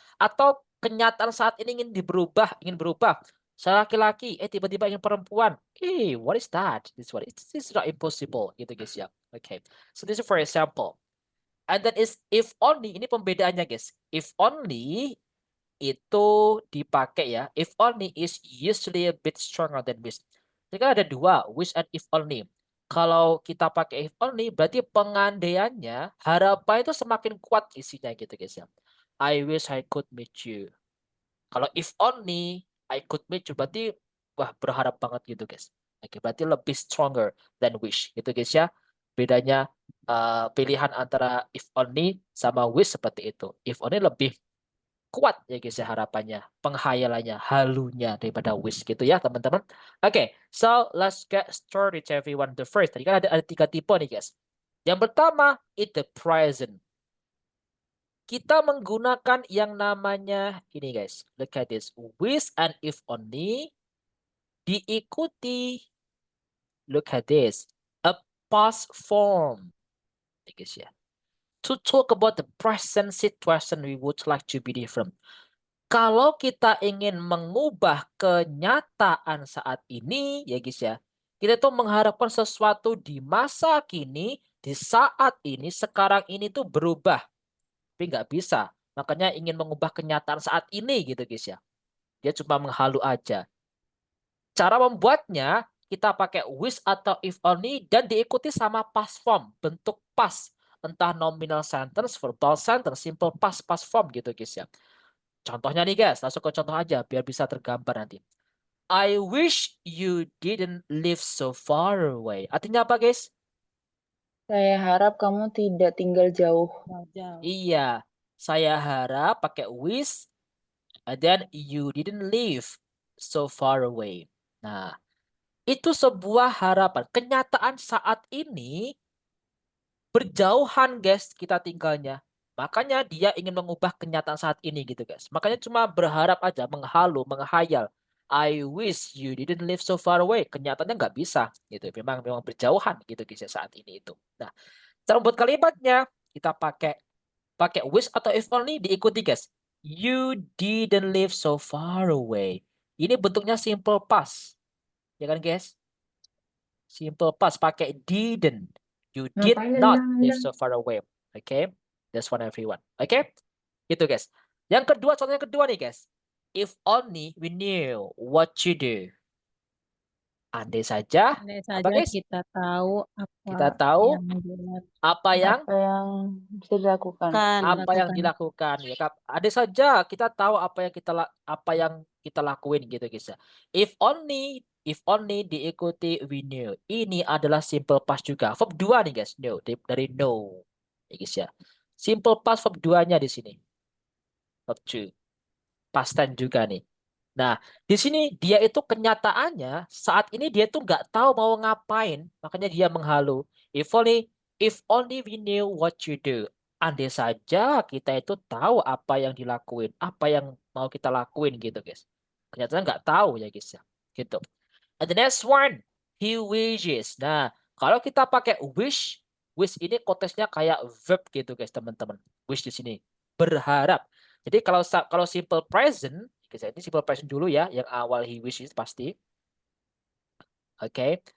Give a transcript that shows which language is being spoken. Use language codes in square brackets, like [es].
[id] Atau kenyataan saat ini ingin berubah. Saya laki-laki, tiba-tiba ingin perempuan. [en] What is that? This is not impossible [id] gitu guys ya. [en] Okay. So this is for example. And then is if only, [id] ini pembedaannya guys. [en] If only [id] itu dipakai ya. [en] If only is usually a bit stronger than wish. [id] Jadi kan ada dua, [en] wish and if only. [id] Kalau kita pakai if only, berarti pengandaiannya, harapan itu semakin kuat isinya gitu guys ya. [en] I wish I could meet you. [id] Kalau [en] if only I could meet you, [id] berarti wah berharap banget gitu guys. Oke, berarti lebih [en] stronger than wish [id] gitu guys ya. Bedanya pilihan antara if only sama wish seperti itu. [en] If only [id] lebih kuat ya guys ya harapannya, penghayalannya, halunya daripada wish gitu ya teman-teman. [en] Oke, so let's get started everyone. The first, [id] tadi kan ada 3 tipe nih guys. Yang pertama, [en] it the present. [id] Kita menggunakan yang namanya ini guys. [en] Look at this. Wish and if only [id] diikuti, [en] look at this, a past form. [id] Ya guys ya. [en] To talk about the present situation we would like to be different. [id] Kalau kita ingin mengubah kenyataan saat ini, ya guys ya, kita tuh mengharapkan sesuatu di masa kini, di saat ini, sekarang ini tuh berubah. Tapi nggak bisa. Makanya ingin mengubah kenyataan saat ini gitu guys ya. Dia cuma menghalu aja. Cara membuatnya, kita pakai wish atau if only dan diikuti sama past form, bentuk past. Entah nominal sentence, verbal sentence, simple past form gitu guys ya. Contohnya nih guys, langsung ke contoh aja biar bisa tergambar nanti. [en] I wish you didn't live so far away. [id] Artinya apa guys? Saya harap kamu tidak tinggal jauh. Iya, saya harap pakai [en] wish, and then you didn't live so far away. [id] Nah, itu sebuah harapan. Kenyataan saat ini berjauhan guys kita tinggalnya. Makanya dia ingin mengubah kenyataan saat ini gitu guys. Makanya cuma berharap aja, menghalu, menghayal. [en] I wish you didn't live so far away. [id] Kenyataannya nggak bisa gitu. Memang berjauhan gitu guys ya saat ini itu. Nah, cara membuat kalimatnya kita pakai wish atau if only diikuti guys. [en] You didn't live so far away. [id] Ini bentuknya simple past. Ya kan guys? [en] Simple past [id] pakai [en] didn't. You did not live so far away. Okay? That's one everyone. Okay? [id] Itu guys. Yang kedua, contoh yang kedua nih guys. [en] If only we knew what you do. [id] Andai saja, Andai apa saja guys? kita tahu Kita tahu apa yang bisa dilakukan. dilakukan ya kan. Andai saja kita tahu apa yang kita lakuin gitu guys ya. [en] If only [id] diikuti [en] we knew. [id] Ini adalah simple past juga. Verb 2 nih guys. No, dari know. Ya guys ya. Simple past verb 2-nya di sini. Verb 2. Past tense juga nih. Nah, di sini dia itu kenyataannya saat ini dia tuh nggak tahu mau ngapain, makanya dia menghalu. [en] If only we knew what you do. [id] Andai saja kita itu tahu apa yang dilakuin, apa yang mau kita lakuin gitu, guys. Kenyataannya nggak tahu ya, guys ya. Gitu. [en] And the next one, he wishes. [id] Nah, kalau kita pakai wish ini konteksnya kayak verb gitu, guys, teman-teman. Wish di sini berharap. Jadi kalau simple present, ini simple present dulu ya, yang awal he wishes pasti. Oke.